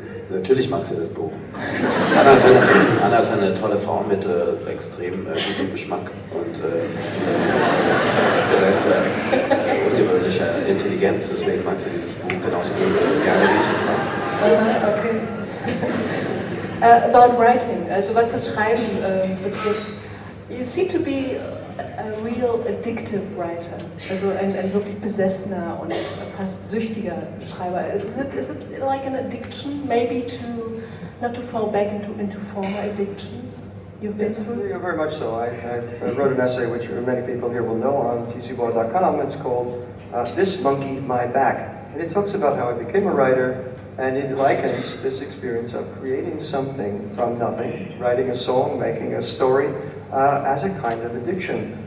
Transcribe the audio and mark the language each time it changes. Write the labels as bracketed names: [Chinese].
[German] Natürlich mag sie das Buch. Anna ist eine tolle Frau mit extrem gutem Geschmack und exzellenter, ungewöhnlicher Intelligenz. Deswegen mag sie dieses Buch genauso gerne, wie ich es mag. [English] Okay. About writing, [German] also was das Schreiben betrifft. [English] You seem to be a real addictive writer, [German] also ein wirklich besessener und fast süchtiger Schreiber. [English] Is it like an addiction, maybe not to fall back into former addictions you've been through? Yeah, very much so. I wrote an essay which many people here will know on T.C.Boyle.com. It's called This Monkey My Back. And it talks about how I became a writer, and it likens this experience of creating something from nothing, writing a song, making a story, as a kind of addiction.